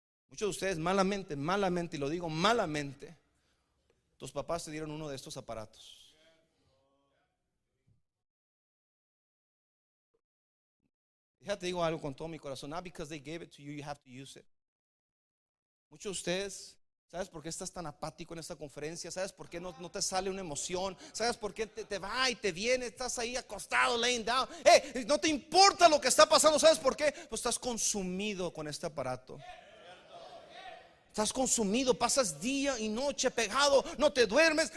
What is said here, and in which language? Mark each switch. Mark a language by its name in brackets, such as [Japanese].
[Spanish] Muchos de ustedes malamente, y lo digo malamente, tus papás te dieron uno de estos aparatos. Ya te digo algo con todo mi corazón. [English] Not because they gave it to you, you have to use it. [Spanish] Muchos de ustedes, ¿sabes por qué estás tan apático en esta conferencia? ¿Sabes por qué no te sale una emoción? ¿Sabes por qué te va y te viene? Estás ahí acostado, [English] laying down. [Spanish] No te importa lo que está pasando. ¿Sabes por qué? Pues estás consumido con este aparato. Estás consumido, pasas día y noche pegado, no te duermes.